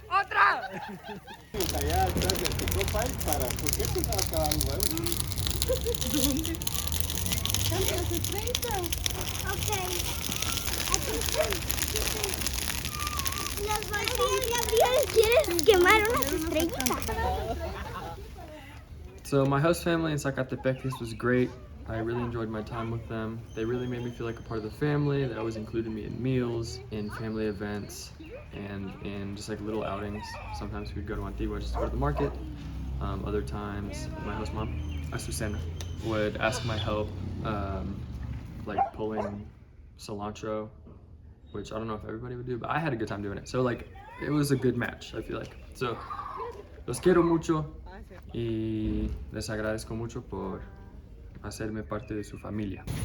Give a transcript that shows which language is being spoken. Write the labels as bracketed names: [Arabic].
[Spanish] Allá atrás de tu copa para, ¿por qué tú vas a acabar un huevo? ¿Dónde? ¿Dónde los estrellitas? Ok. Aquí están. Las Gabriel, ¿quieres quemar unas estrellitas? [English] So my host family in Zacatepec, this was great. I really enjoyed my time with them. They really made me feel like a part of the family. They always included me in meals, in family events, and in just like little outings. Sometimes we'd go to Antigua just to go to the market. Other times, my host mom, Azucena, would ask my help, like pulling cilantro, which I don't know if everybody would do, but I had a good time doing it. So like, it was a good match, I feel like. [Spanish] So, los quiero mucho y les agradezco mucho por hacerme parte de su familia.